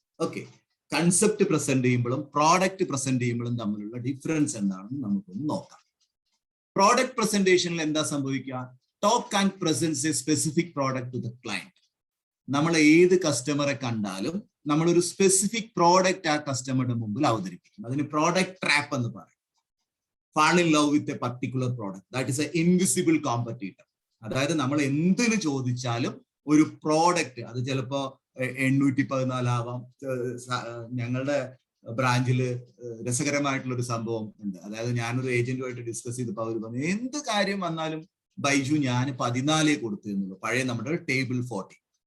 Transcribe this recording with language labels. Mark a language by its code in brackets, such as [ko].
[ml] Okay, concept present ചെയ്യുമ്പോഴും product present ചെയ്യുമ്പോഴും തമ്മിലുള്ള ഡിഫറൻസ് എന്താണെന്ന് നമുക്കൊന്ന് നോക്കാം. പ്രോഡക്റ്റ് പ്രസന്റേഷനിൽ എന്താ സംഭവിക്കുക? Talk and presence A specific product to the client. നമ്മൾ ഏത് കസ്റ്റമറെ കണ്ടാലും നമ്മളൊരു സ്പെസിഫിക് പ്രോഡക്റ്റ് ആ കസ്റ്റമറുടെ മുമ്പിൽ അവതരിപ്പിക്കും. അതിന് പ്രോഡക്റ്റ് ട്രാപ്പ് എന്ന് പറയും. [en] fall in love with a particular product, that is a invisible competitor. [ml] അതായത് നമ്മൾ എന്തിനു ചോദിച്ചാലും ഒരു പ്രോഡക്റ്റ്, അത് ചിലപ്പോ 814 ആവാം. ഞങ്ങളുടെ ബ്രാഞ്ചില് രസകരമായിട്ടുള്ള ഒരു സംഭവം ഉണ്ട്. അതായത് ഞാനൊരു ഏജന്റുമായിട്ട് ഡിസ്കസ് ചെയ്തപ്പോൾ അവർ പറഞ്ഞു, എന്ത് കാര്യം വന്നാലും ബൈജു ഞാൻ 14 കൊടുത്തു എന്നുള്ളൂ, പഴയ നമ്മുടെ ടേബിൾ 14.